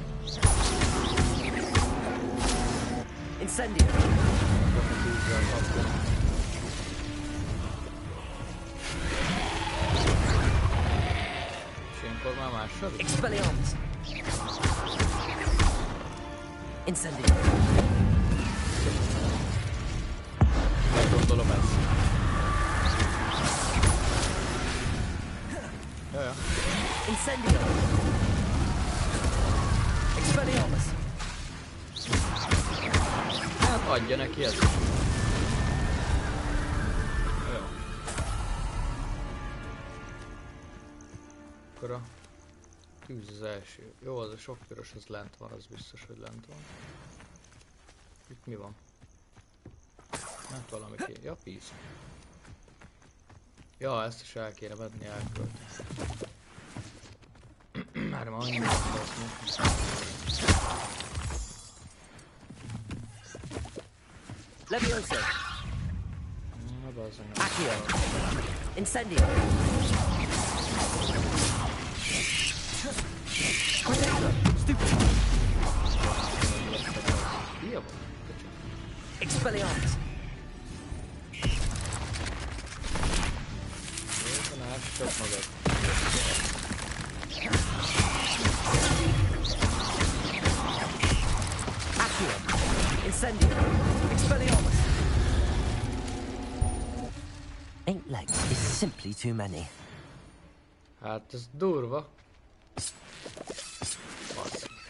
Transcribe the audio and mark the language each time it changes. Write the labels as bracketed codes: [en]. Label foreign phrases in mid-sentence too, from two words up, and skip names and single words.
[hu] Incendio! Expelliarmus! Incendio! Gondolom ezt. Jaja. Incendio! Expelliarmus! Hát adja neki ezt. Jó. Akkor a tűz az első. Jó, az a sok piros, az lent van, az biztos, hogy lent van. Itt mi van? Hát valami kéne. Ja, píz. Ja, ezt is el kéne venni, elkölteni. Már annyi van, lesz. Levioso! Accio! Incendio! Stupid! Expelliarmus! Accio! [en] Incendio! Expelliarmus! 8 legs is simply too many. [hu] Hát ez durva. Bassz.